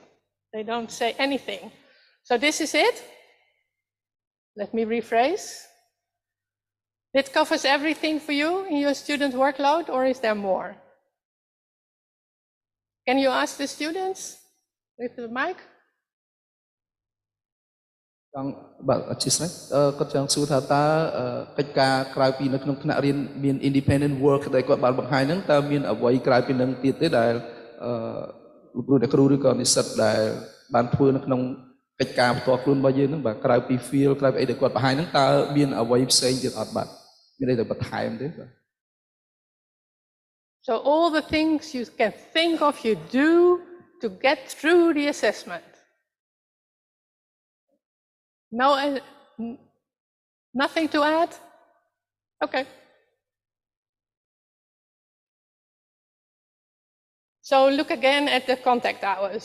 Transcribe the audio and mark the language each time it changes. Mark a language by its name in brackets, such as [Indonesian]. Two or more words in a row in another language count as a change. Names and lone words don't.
[English] They don't say anything. So this is it. Let me rephrase. It covers everything for you in your student workload, or is there more? Can you ask the students with the mic? [Khmer] បាទអធិស្ឋានគាត់ចង់សួរថាតើកិច្ចការក្រៅពីនៅក្នុងថ្នាក់រៀនមាន [English] independent work [Khmer] ដែលគាត់បានបង្ហាញហ្នឹងតើមានអ្វីក្រៅពីនឹងទៀតទេដែលលោកគ្រូឬក៏និស្សិតដែលបានធ្វើនៅក្នុងកិច្ចការផ្ទាល់ខ្លួនរបស់យើងហ្នឹងបាទក្រៅពី field ក្រៅពីអីដែលគាត់បង្ហាញហ្នឹងតើមានអ្វីផ្សេងទៀតអត់បាទមានអីទៅបន្ថែមទេបាទ [English] So all the things you can think of you do to get through the assessment. No, nothing to add? Okay. So look again at the contact hours.